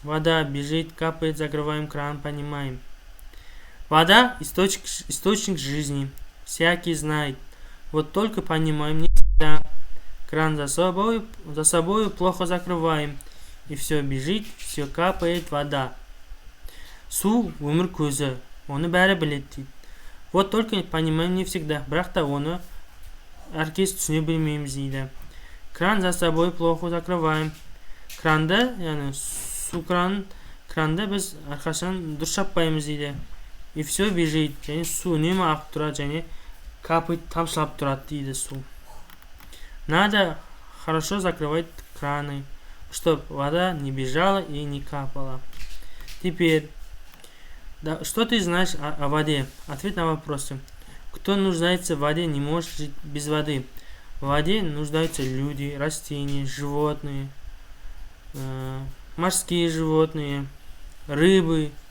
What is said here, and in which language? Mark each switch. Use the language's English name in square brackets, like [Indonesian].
[Russian] Вода бежит, капает, закрываем кран, понимаем. Вода – источник жизни. Всякий знает. Вот только понимаем не всегда. Кран за собой плохо закрываем. И все бежит, все капает вода. [Kazakh] Су – өмір көзі. Оны бәрі біледі дейді. [Russian] Вот только понимаем не всегда. [Kazakh] Бірақ та оны әркез түсіне білмейміз дейді. [Russian] Кран за собой плохо закрываем. [Kazakh] Кранда, яғни су кранда біз әрқашан дұрыс жаппаймыз дейді. [Russian] И все бежит, [Kazakh] және су үнемі ағып тұрады, және [Russian] капает, [Kazakh] тамшылап тұрады дейді су. [Russian] Надо хорошо закрывать краны, чтобы вода не бежала и не капала. Теперь, что ты знаешь о воде? Ответ на вопросы. Кто нуждается в воде, не может жить без воды. В воде нуждаются люди, растения, животные, морские животные, рыбы.